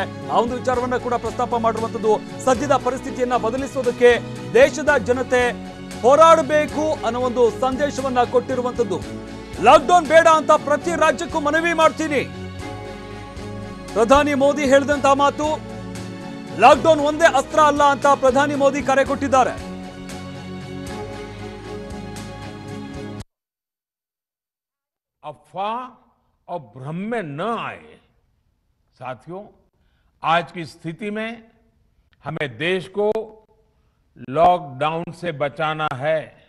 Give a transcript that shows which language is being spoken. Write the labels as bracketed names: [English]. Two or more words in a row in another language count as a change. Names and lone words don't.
[Kannada] ಆ ಒಂದು ವಿಚಾರವನ್ನ ಕೂಡ ಪ್ರಸ್ತಾಪ ಮಾಡಿರುವಂತದ್ದು. ಸದ್ಯದ ಪರಿಸ್ಥಿತಿಯನ್ನ ಬದಲಿಸೋದಕ್ಕೆ ದೇಶದ ಜನತೆ ಹೋರಾಡಬೇಕು ಅನ್ನೋ ಒಂದು ಸಂದೇಶವನ್ನ ಕೊಟ್ಟಿರುವಂತದ್ದು. ಲಾಕ್ಡೌನ್ ಬೇಡ ಅಂತ ಪ್ರತಿ ರಾಜ್ಯಕ್ಕೂ ಮನವಿ ಮಾಡ್ತೀನಿ. ಪ್ರಧಾನಿ ಮೋದಿ ಹೇಳಿದಂತಹ ಮಾತು, ಲಾಕ್ಡೌನ್ ಒಂದೇ ಅಸ್ತ್ರ ಅಲ್ಲ ಅಂತ ಪ್ರಧಾನಿ ಮೋದಿ ಕರೆ ಕೊಟ್ಟಿದ್ದಾರೆ. [Hindi] अफवाह और भ्रम में न आए। साथियों, आज की स्थिति में हमें देश को लॉकडाउन से बचाना है।